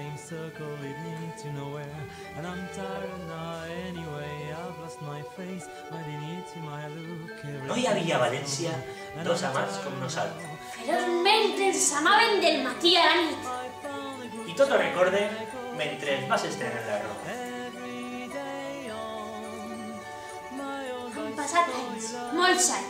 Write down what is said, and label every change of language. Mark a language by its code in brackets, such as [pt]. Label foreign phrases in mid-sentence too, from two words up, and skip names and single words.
[en] circle leading to nowhere. And I'm tired now anyway, I've lost my face, my dignity, my look. [ca] No hi havia a València dos amants com nosaltres. Ferozment ens amaven del matí a la nit. I tot ho recorde mentre vas estrenant la roba. Han passat anys, molts anys.